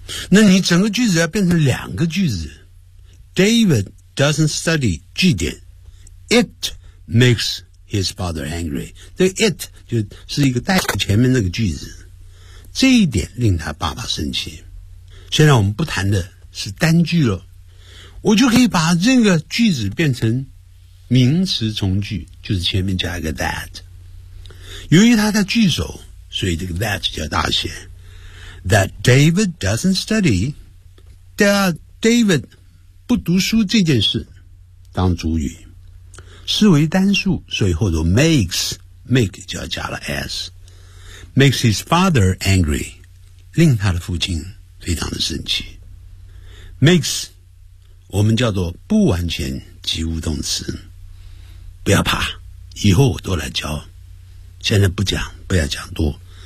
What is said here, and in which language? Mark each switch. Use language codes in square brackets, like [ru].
[zh] 那你整个句子要变成两个句子， [en] David doesn't study [zh] 句点， [en] It makes his father angry， [zh] 这个 it 就是一个带前面那个句子，这一点令他爸爸生气。现在我们不谈的是单句了，我就可以把这个句子变成名词从句，就是前面加一个 that， 由于它的句首，所以这个 that 叫大写。 [en] That David doesn't study， [zh] David 不读书这件事当主语，思维单数，所以后头 makes make 就要加了 s， [en] makes his father angry， [zh] 令他的父亲非常的生气。 makes 我们叫做不完全及物动词，不要怕，以后我都来教，现在不讲，不要讲多。